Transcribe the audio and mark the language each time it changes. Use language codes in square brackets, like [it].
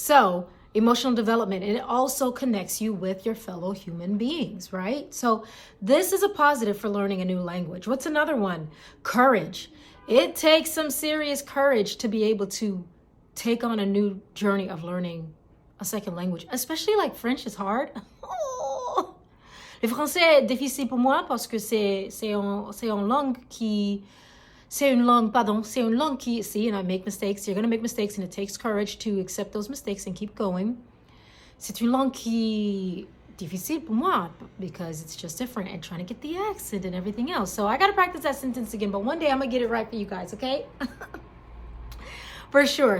[en] So emotional development, and it also connects you with your fellow human beings, right? So this is a positive for learning a new language. What's another one? Courage. It takes some serious courage to be able to take on a new journey of learning a second language, especially like French is hard. Oh. [fr] Le français est difficile pour moi parce que c'est une langue qui, c'est une langue qui, [en] see, and I make mistakes. You're going to make mistakes and it takes courage to accept those mistakes and keep going. [fr] C'est une langue qui difficile pour moi [en] because it's just different and trying to get the accent and everything else. So I got to practice that sentence again, but one day I'm going to get it right for you guys, okay? For sure.